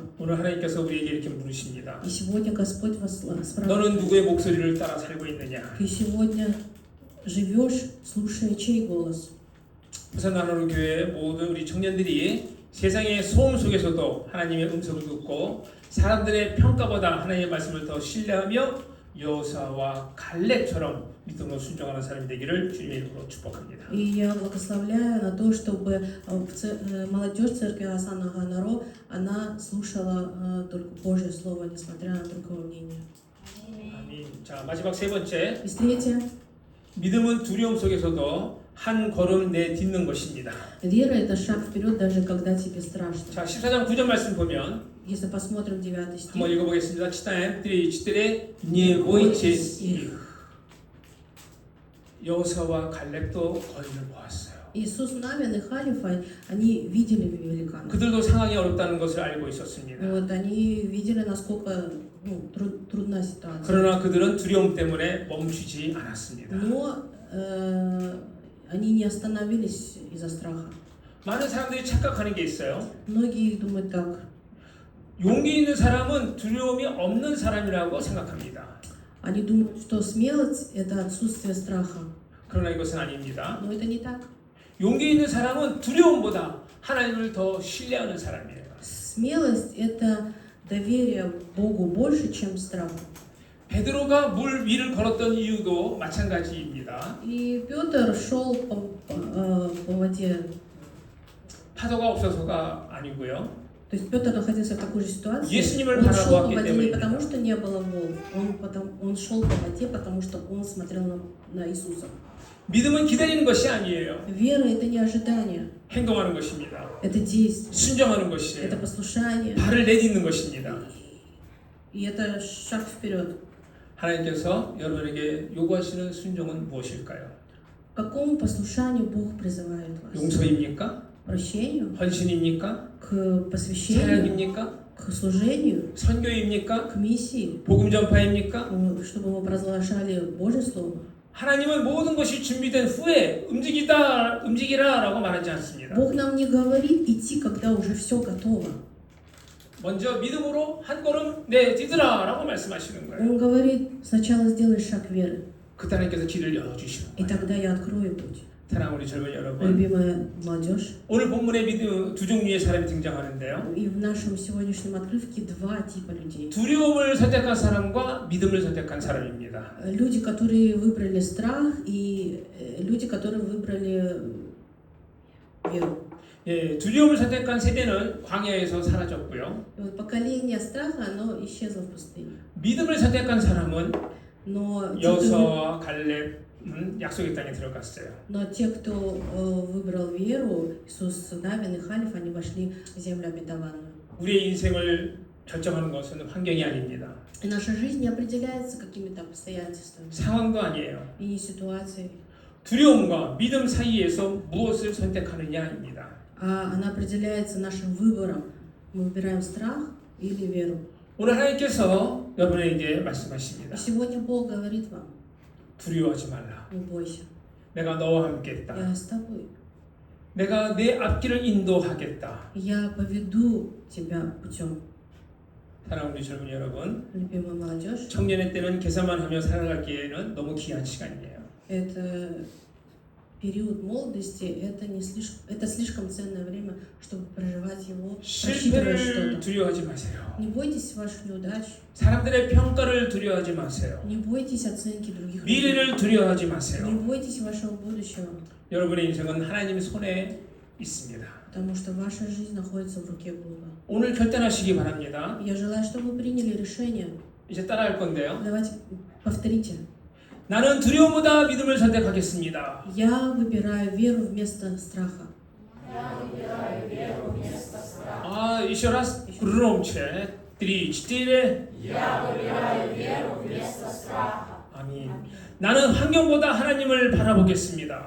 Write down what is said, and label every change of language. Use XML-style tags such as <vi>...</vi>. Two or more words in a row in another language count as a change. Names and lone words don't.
<ko>오늘 하나님께서 우리에게 이렇게 물으십니다.</ko> <ru>И сегодня Господь вас спрашивает.</ru> <ko>너는 누구의 목소리를 따라 살고 있느냐?</ko> <ru>Ты сегодня живешь, слушая чей голос?</ru> <ko>부산 나노로 교회 모든 우리 청년들이 세상의 소음 속에서도 하나님의 음성을 듣고 사람들의 평가보다 하나님의 말씀을 더 신뢰하며 여호수아와 갈렙처럼 믿음으로 순종하는 사람이 되기를 주님의 이름으로 축복합니다.</ko> <ru>И я благословляю на то, чтобы молодежь церкви Асана Ганаро, она слушала только Божье Слово, несмотря на другое мнение.</ru> <ko>아멘. 자, 마지막 세 번째.</ko> <ru>И третье.</ru> <ko>믿음은 두려움 속에서도 한 걸음 내딛는 것입니다.</ko> <ru>Вера – это шаг вперед, даже когда тебе страшно.</ru> <ko>자, 14장 9절 말씀 보면</ko> <ru>Если посмотрим 9 стих.</ru> <ko>한번 읽어보겠습니다.</ko> <ru>Читаем. 3-4. Не бойтесь их.</ru> <ko>여호수아와 갈렙도 거인을 보았어요.</ko> <ru>Иисус Навин и Халев, они видели великана.</ru> <ko>그들도 상황이 어렵다는 것을 알고 있었습니다.</ko> <ru>Вот, они видели, насколько трудна ситуация.</ru> <ko>그러나 그들은 두려움 때문에 멈추지 않았습니다.</ko> <ru>Но они не остановились из-за страха.</ru> <ko>많은 사람들이 착각하는 게 있어요.</ko> <ru>Многие думают так.</ru> <ko>용기 있는 사람은 두려움이 없는 사람이라고 생각합니다.</ko> <ru>Они думают, что смелость – это отсутствие страха.</ru> <ko>그러나 이것은 아닙니다.</ko> <ru>Но это не так.</ru> <ko>용기 있는 사람은 두려움보다 하나님을 더 신뢰하는 사람이에요.</ko> <ru>Смелость – это доверие Богу больше, чем страх.</ru> <ko>베드로가 물 위를 걸었던 이유도 마찬가지입니다.</ko> <ru>И Петр шел по воде.</ru> <ko>파도가 없어서가 아니고요.</ko> <ru>То есть Петр находился в такой же ситуации.</ru> <ko>예수님을</ko> <ru>Он шел по</ru> <ko>바라보았기</ko> <ru>воде не</ru> <ko>때문입니다.</ko> <ru>потому, что не было волн. Он шел по воде, потому что он смотрел на Иисуса.</ru> <ko>믿음은 기다리는 것이 아니에요.</ko> <ru>Вера – это не ожидание,</ru> <ko>행동하는 것입니다.</ko> <ru>это действие,</ru> <ko>순종하는</ko> <ru>это</ru> <ko>것이에요.</ko> <ru>послушание,</ru> <ko>발을 내딛는 것입니다.</ko> <ru>и это шаг вперед.</ru> <ko>하나님께서 여러분에게 요구하시는 순종은 무엇일까요?</ko> <ru>К какому послушанию Бог призывает вас?</ru> <ko>용서입니까?</ko> <ru>К прощению,</ru> <ko>헌신입니까?</ko> <ru>к посвящению,</ru> <ko>사랑입니까?</ko> <ru>к к служению,</ru> <ko>선교입니까?</ko> <ru>к миссии,</ru> <ko>복음 전파입니까?</ko> <ru>чтобы мы провозглашали Божье Слово.</ru> <ko>하나님은 모든 것이 준비된 후에 움직이라라고 말하지 않습니다.</ko> <ru>Бог нам не говорит идти, когда уже все готово.</ru> <ko>먼저 믿음으로 한 걸음 내디드라라고 말씀하시는 거예요.</ko> <ru>Он говорит, сначала сделай шаг веры,</ru> <ko>그때 하나님께서 길을 열어주시는</ko> <ru>и</ru> <ko>거예요.</ko> <ru>тогда я открою путь.</ru> <ko>사랑하는 우리 젊은 여러분,</ko> <ru>Любимая молодежь,</ru> <ko>오늘 본문에 믿음 두 종류의 사람이 등장하는데요.</ko> <ru>и в нашем сегодняшнем отрывке два типа людей.</ru> <ko>두려움을 선택한 사람과 믿음을 선택한 사람입니다.</ko> <ru>Люди, которые выбрали страх, и люди, которые выбрали веру.</ru> <ko>예, 두려움을 선택한 세대는 광야에서 사라졌고요.</ko> <ru>И вот поколение страха, оно исчезло в пустыне.</ru> <ko>믿음을 선택한 사람은</ko> <ru>Но</ru> <ko>여호수아와 갈렙 약속의 땅에 들어갔어요.</ko> <ru>те, кто выбрал веру, Иисус Навин и Халев, они вошли в землю обетованную.</ru> <ko>우리의 인생을 결정하는 것은 환경이 아닙니다.</ko> <ru>И наша жизнь не определяется какими-то обстоятельствами</ru> <ko>상황도 아니에요.</ko> <ru>и не ситуацией,</ru> <ko>두려움과 믿음 사이에서 무엇을 선택하느냐입니다.</ko> <ru>а она определяется нашим выбором. Мы выбираем страх или веру.</ru> <ko>오늘 하나님께서 여러분에게</ko> <ru>И</ru> <ko>말씀하십니다.</ko> <ru>сегодня Бог говорит вам,</ru> <ko>두려워하지 말라.</ko> <ru>не бойся,</ru> <ko>내가 너와 함께 있다.</ko> <ru>я с тобой.</ru> <ko>내가 내 앞길을 인도하겠다.</ko> <ru>Я поведу тебя путем.</ru> <ko>사랑하는 우리 젊은 여러분,</ko> <ru>Любимая молодежь,</ru> <ko>청년의 때는 계산만 하며 살아가기에는 너무 귀한 시간이에요.</ko> <ru>это период молодости, это слишком ценное время, чтобы проживать его, просчитывая</ru> <ko>실패를</ko> <ru>что-то.</ru> <ko>두려워하지 마세요.</ko> <ru>Не бойтесь ваших неудач,</ru> <ko>사람들의 평가를 두려워하지 마세요.</ko> <ru>не бойтесь оценки других людей,</ru> <ko>미래를 두려워하지</ko> <ru>не</ru> <ko>마세요.</ko> <ru>бойтесь вашего будущего,</ru> <ko>여러분의 인생은 하나님 손에 있습니다.</ko> <ru>потому что ваша жизнь находится в руке Бога.</ru> <ko>오늘 결단하시기 바랍니다.</ko> <ru>Я желаю, чтобы вы приняли решение.</ru> <ko>이제 따라할 건데요.</ko> <ru>Давайте повторите.</ru> <ko>나는 두려움보다 믿음을 선택하겠습니다.</ko> <ru>Я выбираю веру вместо страха. 아, еще раз громче. 3, 4.</ru> <ko>아멘. 나는 환경보다 하나님을 바라보겠습니다.</ko>